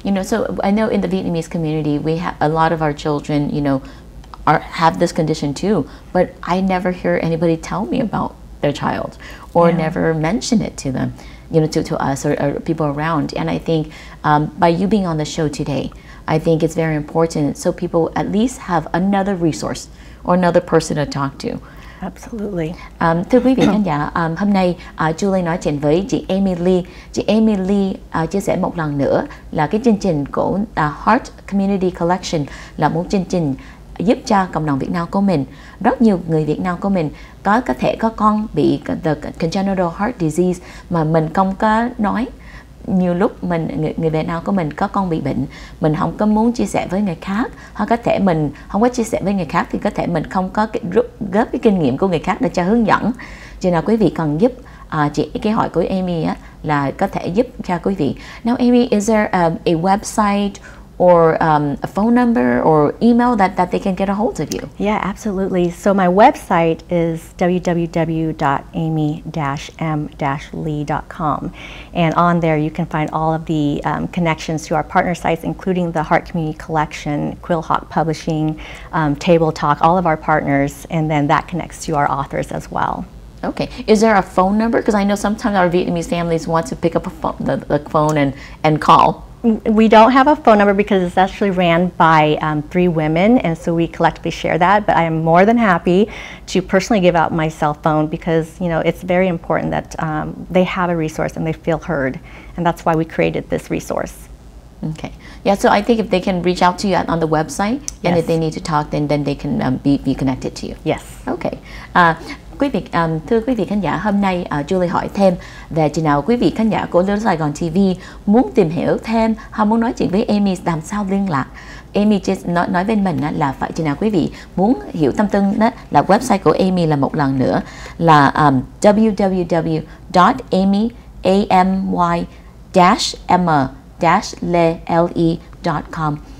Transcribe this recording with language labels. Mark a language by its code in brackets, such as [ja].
[en] So I know in the Vietnamese community, we have a lot of our children, have this condition too, but I never hear anybody tell me about their child or never mention it to them, to us or people around. And I think by you being on the show today, I think it's very important so people at least have another resource or another person to talk to. Absolutely. [vi] Thưa quý vị khán giả, hôm nay Julie nói chuyện với chị Amy Lee. Chị Amy Lee chia sẻ một lần nữa là cái chương trình của Heart Community Collection là một chương trình giúp cho cộng đồng Việt Nam của mình, rất nhiều người Việt Nam của mình có thể có con bị the congenital heart disease mà mình không có nói. Nhiều lúc người Việt Nam của mình có con bị bệnh, mình không có muốn chia sẻ với người khác, hoặc có thể mình không có chia sẻ với người khác thì có thể mình không có góp cái kinh nghiệm của người khác để cho hướng dẫn. Cho nên quý vị cần giúp cái hội của Amy là có thể giúp cho quý vị. [en] Now Amy, is there a website or a phone number or email that they can get a hold of you? Yeah, absolutely. So my website is www.amy-m-lee.com, and on there you can find all of the connections to our partner sites, including the Heart Community Collection, Quillhawk Publishing, Table Talk, all of our partners, and then that connects to our authors as well. Okay. Is there a phone number? Because I know sometimes our Vietnamese families want to pick up the phone and call. We don't have a phone number because it's actually ran by 3 women, and so we collectively share that, but I am more than happy to personally give out my cell phone because, it's very important that they have a resource and they feel heard, and that's why we created this resource. Okay. Yeah, so I think if they can reach out to you on the website, and if they need to talk, then they can be connected to you. Yes. Okay. [vi] Thưa quý vị khán giả, hôm nay Julie hỏi thêm về chừng nào quý vị khán giả của Little Saigon TV muốn tìm hiểu thêm, họ muốn nói chuyện với Amy làm sao liên lạc. Amy nói với mình là phải chừng nào quý vị muốn hiểu tâm tư đó là website của Amy là một lần nữa là www.amy-m-le.com.